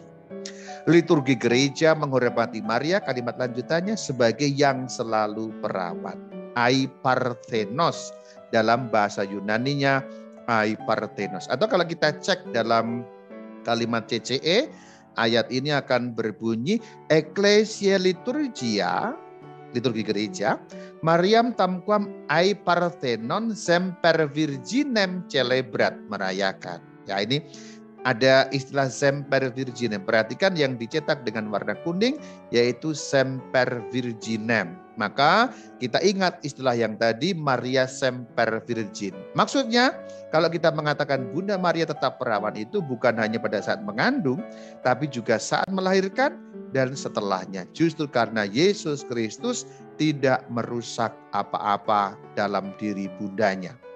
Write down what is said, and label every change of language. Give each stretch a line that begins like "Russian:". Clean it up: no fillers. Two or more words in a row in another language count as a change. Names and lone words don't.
Indonesian: Liturgi gereja menghormati Maria, kalimat lanjutannya sebagai yang selalu perawan.
Greek: Αει παρθένος,
Indonesian: dalam bahasa Yunaninya
Greek: αει παρθένος.
Indonesian: Atau kalau kita cek dalam kalimat CCE, ayat ini akan berbunyi
Latin: Ecclesia Liturgia,
Indonesian: liturgi gereja,
Latin: Mariam tamquam
Greek: αει παρθένον
Latin: semper virginem celebrat,
Indonesian: merayakan. Ya, ini ada istilah
Latin: semper virginem.
Indonesian: Perhatikan yang dicetak dengan warna kuning yaitu
Latin: semper virginem.
Indonesian: Maka kita ingat istilah yang tadi Maria
Latin: semper virgin.
Indonesian: Maksudnya kalau kita mengatakan Bunda Maria tetap perawan itu bukan hanya pada saat mengandung, tapi juga saat melahirkan dan setelahnya. Justru karena Yesus Kristus tidak merusak apa-apa dalam diri bundanya.